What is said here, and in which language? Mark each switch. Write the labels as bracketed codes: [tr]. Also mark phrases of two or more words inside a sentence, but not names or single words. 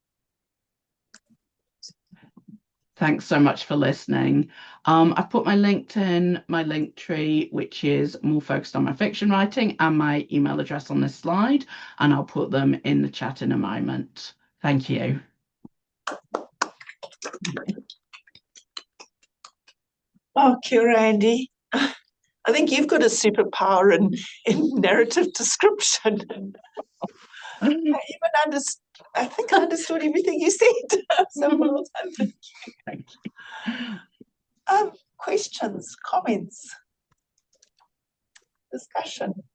[en] Thanks so much for listening. I've put my LinkedIn, my Linktree, which is more focused on my fiction writing, and my email address on this slide, and I'll put them in the chat in a moment. Thank you. [mi] Oh, kia ora, Andi. [en] I think you've got a superpower in narrative description. I think I understood everything you said. So well done. Thank you. Questions, comments, discussion.